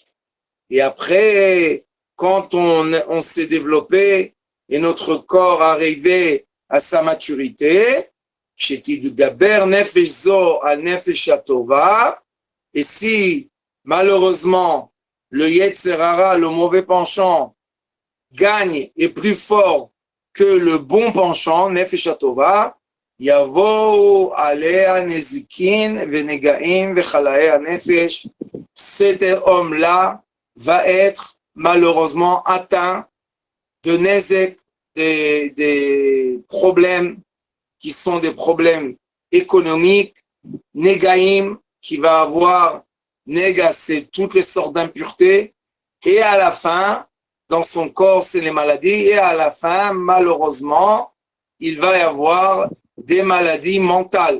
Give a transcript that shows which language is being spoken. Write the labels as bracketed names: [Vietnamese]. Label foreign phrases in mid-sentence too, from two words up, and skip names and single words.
[French] Et après, quand on s'est développé et notre corps arrivé à sa maturité, et si malheureusement le [Hebrew] יצר הרע, [French] le mauvais penchant, gagne, est plus fort que le bon penchant, [Hebrew] נפש הטובה, יבואו עליה נזיקין ונגעים וחלאי הנפש. [French] Cet homme-là va être malheureusement atteint de nezek, des problèmes qui sont des problèmes économiques, negaim, qui va avoir, nega, c'est toutes les sortes d'impuretés, et à la fin, dans son corps, c'est les maladies, et à la fin, malheureusement, il va y avoir des maladies mentales.